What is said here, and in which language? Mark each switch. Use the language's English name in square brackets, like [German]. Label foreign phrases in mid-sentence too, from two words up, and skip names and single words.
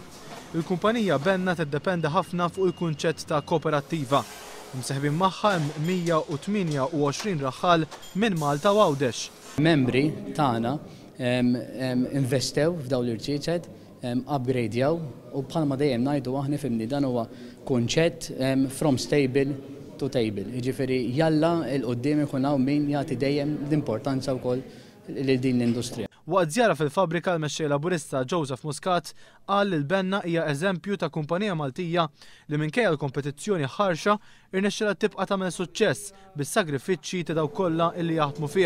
[Maltese] Il-kumpanija Benna tiddependi ħafna fuq il-kunċett ta' kooperattiva. Imseħbin magħha hemm 128 raħħal minn Malta u Għawdex. Membri tagħna investew f'dawn l-irċiċed, upgradejaw u bħalma dejjem ngħidu aħna fimni dan huwa kunċett [English] from stable to table. [Maltese] Jiġifieri jalla l-qudiem ikun hawn min jagħti dejjem l-importanza wkoll lil din l-industrija. Waqt żjara fil-fabrika l-mexxej laburista Joseph Muscat qal li l-Benna hija eżempju ta' kumpanija Maltija li minkejja l-kompetizzjoni ħarxa irnexxielha tibqa' tagħmel suċċess bis-sagrifiċċji ta' dawk kollha li jaħdmu fiha.